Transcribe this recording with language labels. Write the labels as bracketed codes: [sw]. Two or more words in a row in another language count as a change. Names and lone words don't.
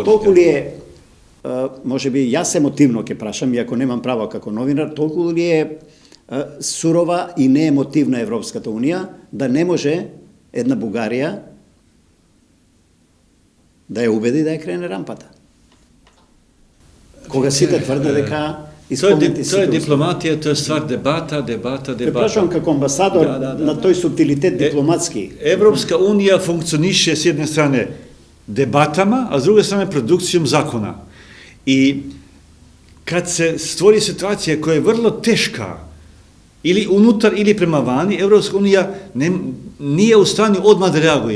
[mk] Толку ли е, може би јас емотивно ќе прашам, иако немам право како новинар, толку ли е сурова и неемотивна Европската унија да не може една Бугарија да ја убеди да ја крене рампата. Кога сите тврде дека [sr] To je diplomatija, to je stvar debata. [mk] Те прашам како амбасадор на тој субтилитет дипломатски. [sr] Evropska unija funkcioniše s jedne strane debatama, a s druge strane produkcijom zakona. I kad se stvori situacija koja je vrlo teška, ili unutar ili prema vani, Evropska unija nije u stanju odmah da reaguje.